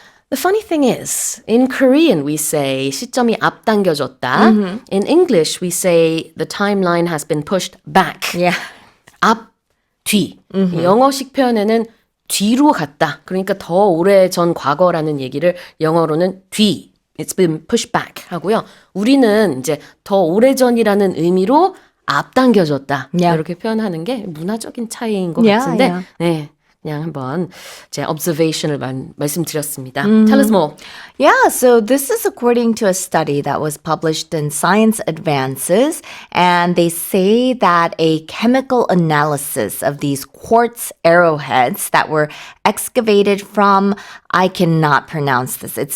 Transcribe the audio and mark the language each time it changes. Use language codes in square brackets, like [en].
[en] The funny thing is, in Korean we say [ko] 시점이 앞당겨졌다. [en] In English we say the timeline has been pushed back. Yeah. [ko] 앞, 뒤. 영어식 표현에는 뒤로 갔다. 그러니까 더 오래전 과거라는 얘기를 영어로는 뒤. [en] It's been pushed back [ko] 하고요. 우리는 이제 더 오래전이라는 의미로 앞당겨졌다. [en] Yeah. [ko] 이렇게 표현하는 게 문화적인 차이인 것 [en] Yeah, [ko] 같은데 [en] yeah. [ko] 네, 그냥 한번 제 observation을 말씀드렸습니다. [en] Tell us more. Yeah, so this is according to a study that was published in Science Advances, and they say that a chemical analysis of these quartz arrowheads that were excavated from, I cannot pronounce this.